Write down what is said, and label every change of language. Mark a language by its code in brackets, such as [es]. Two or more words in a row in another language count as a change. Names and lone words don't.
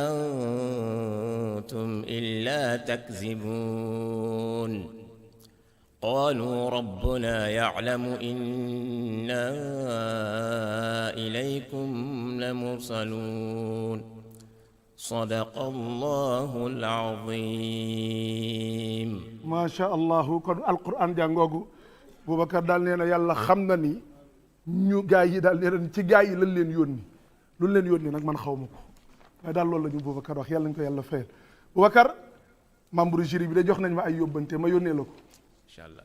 [ar] أنتم إلا تكذبون قالوا ربنا يعلم إنا إليكم لمرسلون صدق الله العظيم ما شاء الله [wo] kon alquran jàngoogu Boubacar daal nee na yàlla xam na ni ñu gaa yi daal nee na ci gaa yi lañ leen yónni lu leen yónni nag man xaw ma ko waaye daal loolu la ñu Boubacar wax yàlla nañ ko yàlla fayal Boubacar [fr] membre jury [wo] bi de jox nañ ma ay yóbbante ma yónnee la ko [ar] إن شاء الله